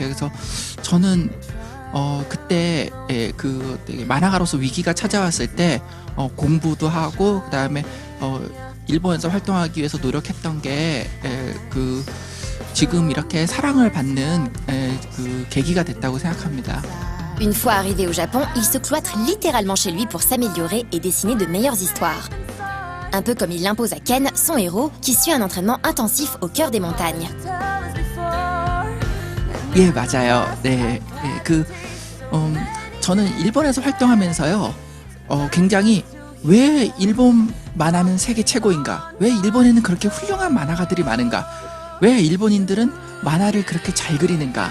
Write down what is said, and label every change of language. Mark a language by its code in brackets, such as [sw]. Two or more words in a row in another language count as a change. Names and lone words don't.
[ko] 그래서 저는 그때, 예, 되게 만화가로서 위기가 찾아왔을 때 공부도 하고 그다음에 일본에서 활동하기 위해서 노력했던 게, 예, 지금 이렇게 사랑을 받는, 예, 계기가 됐다고 생각합니다. [fr] Une fois arrivé au Japon, il se cloître littéralement chez lui pour s'améliorer et dessiner de meilleures histoires. Un peu comme il l'impose à Ken, son héros, qui suit un entraînement intensif au cœur des montagnes. [ko] 예, 맞아요. 네, 예, 저는 일본에서 활동하면서요, 굉장히 왜 일본 만화는 세계 최고인가? 왜 일본에는 그렇게 훌륭한 만화가들이 많은가? 왜 일본인들은 만화를 그렇게 잘 그리는가?